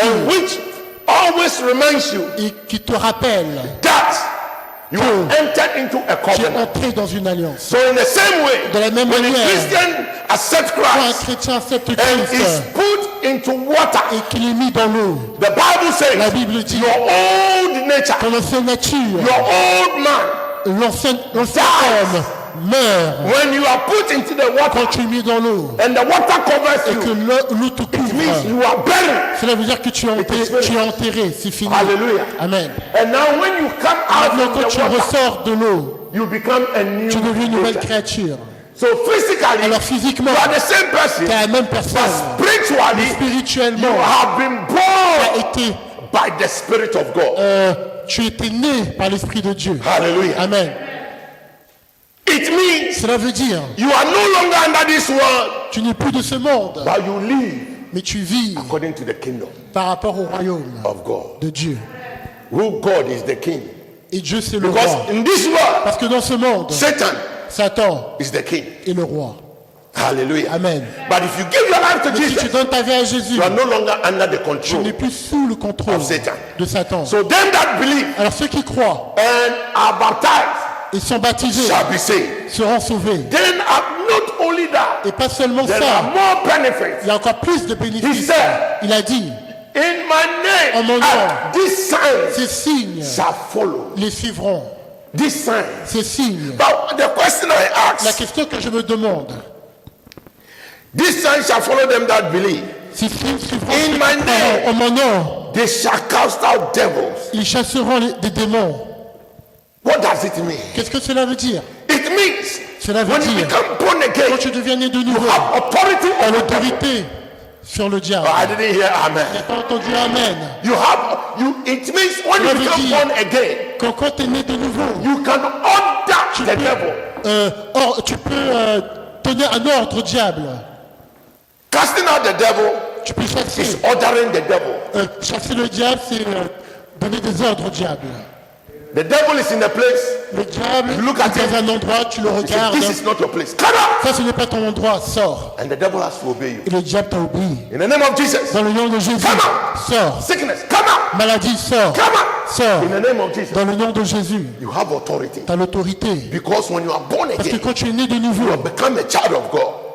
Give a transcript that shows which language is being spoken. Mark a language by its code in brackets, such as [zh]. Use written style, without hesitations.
[en] and which always reminds you [fr] et qui te rappelle [en] that you have entered into a [fr] tu es [en] covenant. [fr] entré dans une alliance. [en] So in the same way, [fr] De la même [en] when a [fr] manière, [en] Christian accepts [fr] Quand un [en] Christ [fr] chrétien accepte [en] and is [fr] Christ [en] put into water, [fr] et qu'il est mis dans l'eau, [en] the Bible [fr] la [en] says [fr] Bible dit [en] your old nature, [fr] ton ancienne nature, [en] your old man [fr] l'ancien homme meurt. [en] When you are put into the [fr] Quand [en] water [fr] tu es mis dans l'eau [en] and the water covers [fr] et que [en] you, [fr] l'eau te [en] it means [fr] couvre, [en] you are buried. [fr] cela veut dire que tu es enterré, c'est fini. Hallelujah. Amen. [en] And now when you come out [fr] Maintenant, [en] from [fr] quand [en] the [fr] tu [en] water, [fr] ressors de l'eau, [en] you become a new [fr] tu deviens une nouvelle [en] creature. [fr] créature. [en] So physically, [fr] Alors physiquement, [en] you are the same person. [fr] tu es la même personne. [en] Spiritually, you [fr] Spirituellement, [en] have been [fr] tu [en] born [fr] as été, [en] by the Spirit of God. [fr] tu étais né par l'Esprit de Dieu. Hallelujah. Amen. [en] It means [fr] Cela veut dire, [en] you are no longer under this world, [fr] tu n'es plus de ce monde, [en] but you live [fr] mais tu vis [en] according to the kingdom [fr] par rapport au royaume [en] of God. [fr] de Dieu. [en] Who God is the king. [fr] Et Dieu, c'est le [en] Because [fr] roi. [en] in this world, [fr] Parce que dans ce monde, [en] Satan [fr] Satan [en] is the king. [fr] est le roi. Hallelujah. Amen. [en] But if you give your life to [fr] Mais si tu [en] Jesus, [fr] donnes ta vie à Jésus, [en] you are no longer under the [fr] tu [en] control [fr] n'es plus sous le contrôle [en] of Satan. [fr] de Satan. [en] So them that believe [fr] Alors ceux qui croient [en] and are baptized [fr] et sont baptisés [en] shall be saved. [fr] seront sauvés. [en] Then not only that, [fr] Et pas seulement [en] there are [fr] ça, [en] more benefits. [fr] il y a encore plus de [en] He [fr] bénéfices. [en] said, [fr] Il a dit, [en] in my [fr] En mon [en] name, [fr] nom. [en] these signs [fr] ces signes [en] shall follow. [fr] les suivront. [en] These signs. [fr] Ces signes. [en] But the question I [fr] La [en] ask, [fr] question que je me demande, [en] these signs shall follow them that believe. [fr] ces signes suivront [en] In [fr] ceux [en] my [fr] qui [en] name. [fr] croiront en mon nom. [en] They shall cast out devils. [fr] Ils chasseront des démons. [en] What does it mean? [fr] Qu'est-ce que cela veut dire? [en] It means [fr] Cela veut [en] when you [fr] dire, [en] become born [fr] quand [en] again, [fr] tu deviens né de [en] you [fr] nouveau, [en] have authority [fr] tu as [en] over devils. [fr] l'autorité sur le diable. [en] I didn't hear amen. [fr] Tu n'as pas entendu Amen. [en] It means when [fr] Cela [en] you [fr] veut [en] become [fr] dire- [en] born again, [fr] Quand tu es né de nouveau, [en] you can order the devil. [fr] tu peux donner un ordre au diable. [en] Casting out the devil [fr] Tu peux [en] is [fr] chasser. [en] ordering the devil. [fr] Chasser le diable, c'est donner des ordres au diable. [en] The devil is in a place. [fr] Le diable, [en] You look [fr] il [en] at [fr] est dans un endroit, tu le [en] You say, [fr] regardes. [en] this is not your place. Come out! [fr] Ça, ce n'est pas ton endroit, sors. [en] And the devil has to obey you. [fr] Et le diable t'a oublié. [en] In the name of Jesus. [fr] Dans le nom de Jésus, [en] Come out! [fr] sors. [en] Sickness, come out! [fr] Maladie, sors. [en] Come out! [fr] Sors. [en] In the name of Jesus. [fr] Dans le nom de Jésus, [en] You have authority. [fr] tu as l'autorité. [en] Because when you are born [fr] Parce que [en] again, [fr] quand tu es né de [en] you [fr] nouveau, [en] have become a child of God.